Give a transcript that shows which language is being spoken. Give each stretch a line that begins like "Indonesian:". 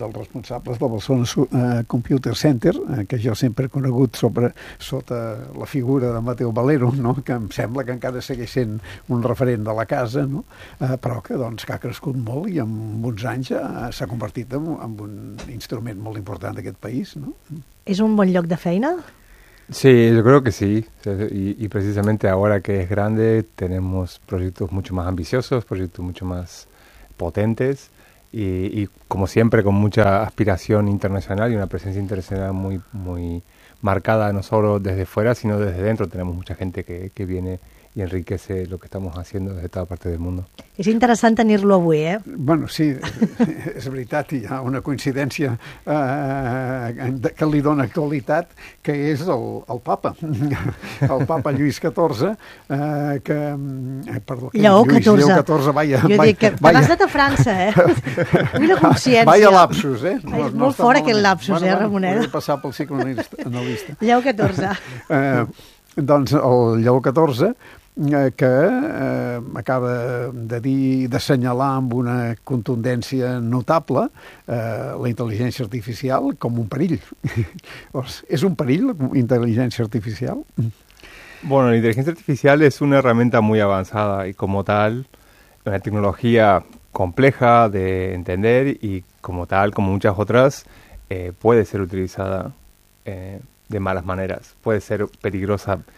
Catalan: dels responsables del Barcelona Computer Center, que jo sempre he conegut sota la figura de Mateo Valero, no? Que em sembla que encara segueix sent un referent de la casa, no? Però que ha crescut molt, i en uns anys ja s'ha convertit en un instrument molt important d'aquest país, no? És un bon lloc de feina?
Spanish: Sí, yo creo que sí. Y precisamente ahora que es grande tenemos proyectos mucho más ambiciosos, proyectos mucho más potentes, y como siempre con mucha aspiración internacional y una presencia internacional muy, muy marcada, no solo desde fuera, sino desde dentro. Tenemos mucha gente que viene y enriquece lo que estamos haciendo desde toda parte del mundo.
Catalan: És interessant tenir-lo avui, eh? Bueno, sí, és veritat, hi ha una coincidència que li dona actualitat, que és el papa. El papa Lluís XIV, que... Perdó, Lleó XIV. Lluís XIV, vaja. Jo dic que t'has anat a França, eh? Vull la consciència. Vaja lapsus, eh? No, és molt no fora aquest lapsus, bueno, Ramoneda. Vull passar pel psicoanalista. Lleó XIV. Doncs el Lleó XIV, que acaba de dir i d'assenyalar amb una contundència notable la intel·ligència artificial com un perill. És un perill la intel·ligència artificial?
Spanish: Bueno,
Catalan: la intel·ligència artificial és una
Spanish: herramienta muy avanzada y como tal una tecnología compleja de entender y como tal, como muchas otras, puede ser utilizada de malas maneras, puede ser peligrosa.